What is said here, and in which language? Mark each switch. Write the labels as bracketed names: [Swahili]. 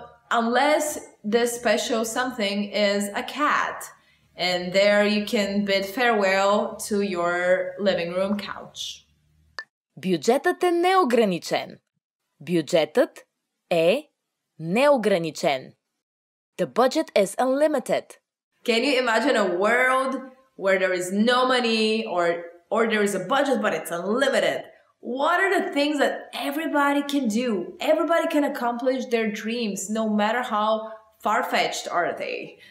[English] Unless this special something is a cat. And there you can bid farewell to your living room couch. [Bulgarian] Бюджетът е неограничен. Бюджетът е неограничен. [English] The budget is unlimited. Can you imagine a world where there is no money or there is a budget but it's unlimited? What are the things that everybody can do? Everybody can accomplish their dreams no matter how far-fetched are they.